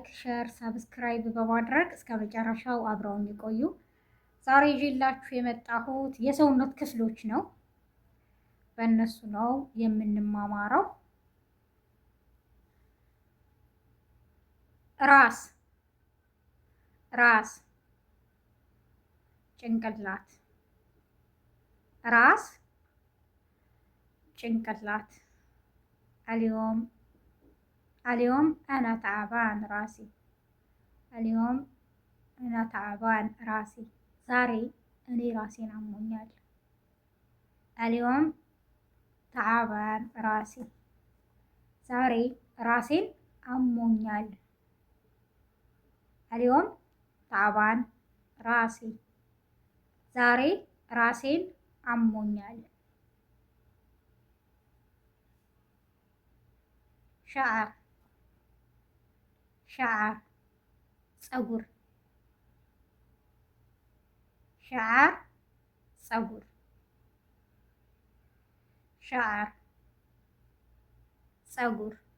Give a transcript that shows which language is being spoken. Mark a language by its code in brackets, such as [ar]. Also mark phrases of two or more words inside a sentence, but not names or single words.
[am] ሸር፣ ሰብስክራይብ በማድረግ እስከ መጨረሻው አብረውን ይቆዩ። ዛሬ ይዤላችሁ የመጣሁት የሰውነት ክፍሎች ነው። በእነሱ ነው የምንማማረው። ራስ ራስ ጭንቅላት ራስ ጭንቅላት اليوم [ar] أنا تعبان راسي اليوم أنا تعبان راسي [am] ዛሬ እኔ ራሴን አሞኛል። [ar] اليوم تعبان راسي [am] ዛሬ ራሴን አሞኛል። [ar] اليوم تعبان راسي [am] ዛሬ ራሴን አሞኛል። ሸዓር ሸዓር ፀጉር ሸዓር ፀጉር ሸዓር ፀጉር።